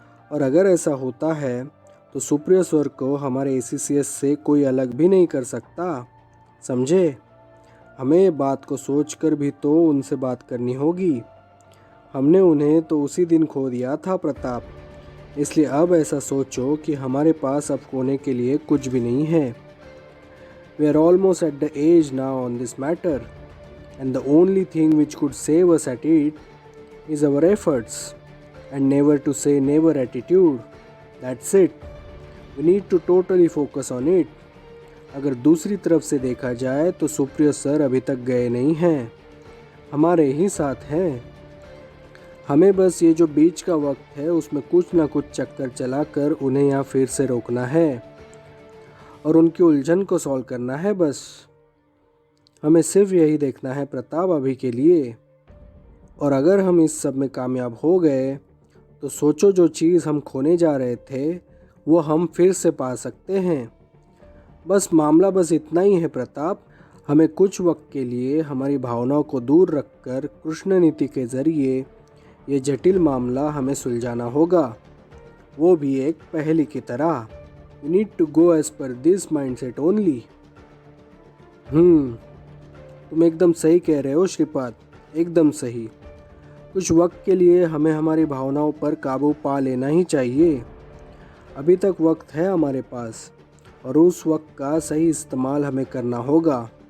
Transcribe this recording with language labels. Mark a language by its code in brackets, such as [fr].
[hi] और अगर ऐसा होता है तो सुप्रियो सर को हमारे ACCS से कोई अलग भी नहीं कर सकता, समझे। हमें ये बात को सोचकर भी तो उनसे बात करनी होगी। हमने उन्हें तो उसी दिन खो दिया था प्रताप, इसलिए अब ऐसा सोचो कि हमारे पास अब खोने के लिए कुछ भी नहीं है। [en] We are almost at the age now on this matter, and the only thing which could save us at it is our efforts and never to say never attitude. That's it. We need to totally focus on it. [hi] अगर दूसरी तरफ से देखा जाए तो Supriyo sir अभी तक गए नहीं हैं, हमारे ही साथ हैं। हमें बस ये जो बीच का वक्त है उसमें कुछ ना कुछ चक्कर चलाकर उन्हें यहाँ फिर से रोकना है और उनकी उलझन को सॉल्व करना है। बस हमें सिर्फ यही देखना है प्रताप अभी के लिए। और अगर हम इस सब में कामयाब हो गए तो सोचो जो चीज़ हम खोने जा रहे थे वो हम फिर से पा सकते हैं। बस मामला बस इतना ही है प्रताप, हमें कुछ वक्त के लिए हमारी भावनाओं को दूर रखकर कृष्ण नीति के ज़रिए ये जटिल मामला हमें सुलझाना होगा, वो भी एक पहेली की तरह। [en] We need to go as per this mindset only. [hi] तुम एकदम सही कह रहे हो श्रीपाद, एकदम सही। कुछ वक्त के लिए हमें हमारी भावनाओं पर काबू पा लेना ही चाहिए। अभी तक वक्त है हमारे पास और उस वक्त का सही इस्तेमाल हमें करना होगा।